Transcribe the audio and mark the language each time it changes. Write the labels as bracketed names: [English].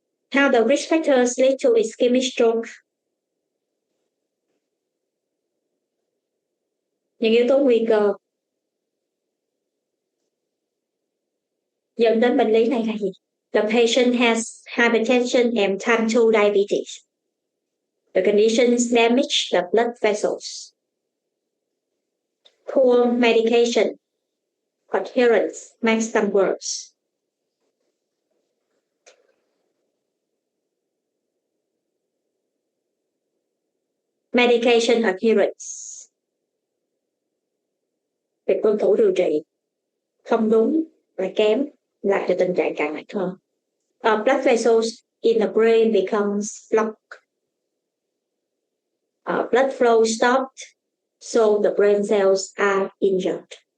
[English] How the risk factors lead to ischemic stroke. [Vietnamese] Những yếu tố nguy cơ dẫn đến bệnh lý này là gì? [English] The patient has hypertension and type 2 diabetes. The conditions damage the blood vessels. Poor medication adherence makes them worse. Medication adherence. [Vietnamese] Việc tuân thủ điều trị không đúng và kém làm cho tình trạng càng nặng hơn. [English] Blood vessels in the brain becomes blocked. Blood flow stopped, so the brain cells are injured.